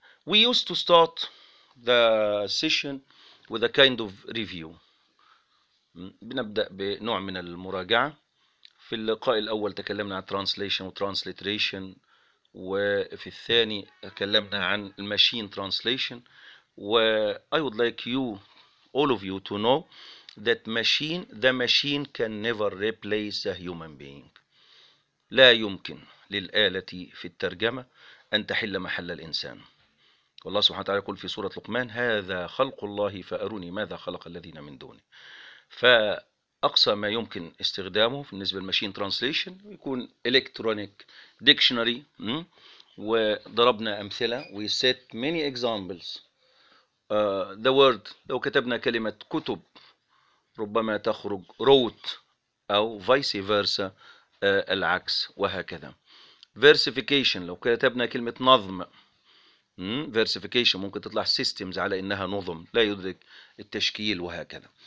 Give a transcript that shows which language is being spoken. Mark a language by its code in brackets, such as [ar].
[en] We used to start the session with a kind of review. [ar] بنبدأ بنوع من المراجعة. في اللقاء الأول تكلمنا عن translation و transliteration، وفي الثاني تكلمنا عن machine translation. [en] I would like you, all of you, to know that the machine can never replace a human being. [ar] لا يمكن للآلة في الترجمة أن تحل محل الإنسان. والله سبحانه وتعالى يقول في سورة لقمان: هذا خلق الله فأروني ماذا خلق الذين من دونه. فأقصى ما يمكن استخدامه بالنسبة للماشين ترانسليشن يكون إلكترونيك ديكشنري. وضربنا أمثلة، [en] we set many examples. The word، [ar] لو كتبنا كلمة كتب ربما تخرج wrote أو vice versa، العكس وهكذا. Versification، لو كتبنا كلمة نظم Versification ممكن تطلع systems على إنها نظم لا يدرك التشكيل وهكذا.